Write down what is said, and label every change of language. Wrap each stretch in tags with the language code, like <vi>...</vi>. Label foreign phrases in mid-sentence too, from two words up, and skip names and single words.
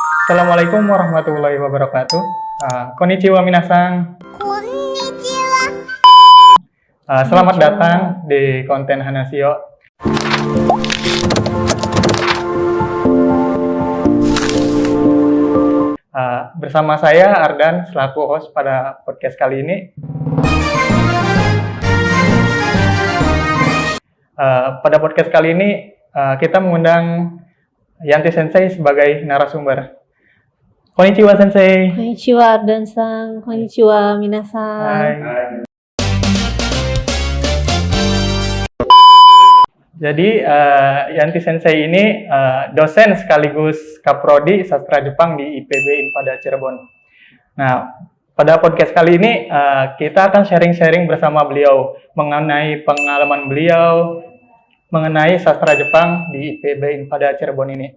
<ar>السلام عليكم ورحمة الله وبركاته.</ar> <ja>こんにちは皆さん. Konnichiwa.</ja> <id>Selamat datang di konten Hanasio. Bersama saya Ardan selaku host pada podcast kali ini. Pada podcast kali ini kita mengundang Yanti Sensei sebagai narasumber.</id> <ja>こんにちは先生. こんにちはArdanさん。こんにちは皆さん.</ja> <id>Hai. Jadi Yanti Sensei ini dosen sekaligus kaprodi sastra Jepang di IPB Inpada Cirebon. Nah, pada podcast kali ini kita akan sharing-sharing bersama beliau mengenai pengalaman beliau mengenai sastra Jepang di IPB Inpada Cirebon ini.</id>